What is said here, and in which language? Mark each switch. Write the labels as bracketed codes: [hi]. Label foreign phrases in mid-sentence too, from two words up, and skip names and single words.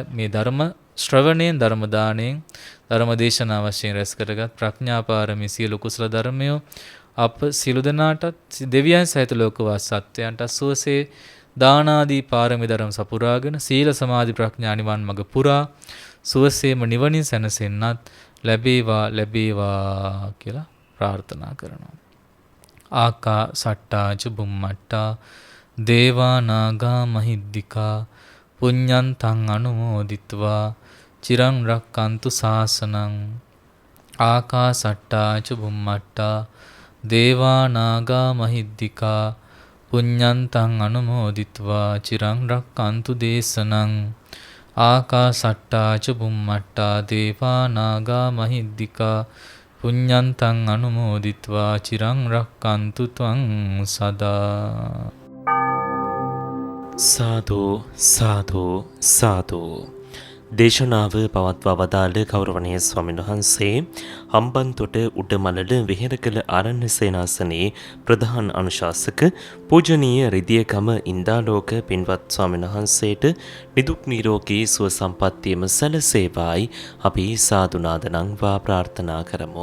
[si] මේ ධර්ම ශ්‍රවණයෙන් ධර්ම දාණයෙන් ධර්ම දේශනා වශයෙන් රැස් කරගත් ප්‍රඥා පාරමී සියලු කුසල ධර්මය අප සියලු දෙනාටත් දෙවියන් සහිත ලෝකවාසී සත්වයන්ට සුවසේ දානාදී පාරමී ධර්ම සපුරාගෙන සීල සමාධි ප්‍රඥා නිවන් මඟ පුරා සුවසේම නිවනින් සැනසෙන්නත් ලැබේවා කියලා ප්‍රාර්ථනා කරනවා. [pi] ආකා සට්ටා චුම්මට්ටා දේවා නාග මහිද්దికා පුඤ්ඤන්තං අනුමෝදිත්වා චිරං රක්칸තු ශාසනං. ආකා සට්ටා චුම්මට්ටා දේවා නාග මහිද්దికා පුඤ්ඤන්තං අනුමෝදිත්වා චිරං රක්칸තු දේශනං. ආකා සට්ටා චුම්මට්ටා දේවා නාග මහිද්దికා පුඤ්ඤන්තං අනුමෝදිත්වා චිරං රක්칸තු ත්වං සදා. [si] සාදු සාදු සාදු. දේශනාව පවත්වා වදාළ ගෞරවනීය ස්වාමීන් වහන්සේ හම්බන්තොට උඩමලල විහෙර කළ ආරණ්‍ය සේනාසනයේ ප්‍රධාන අනුශාසක පූජනීය රිදියකම ඉන්දාලෝක පින්වත් ස්වාමීන් වහන්සේට නිදුක් නිරෝගී සුව සම්පන්නියම සැලසේවායි අපි සාදුනාදනම් වා ප්‍රාර්ථනා කරමු.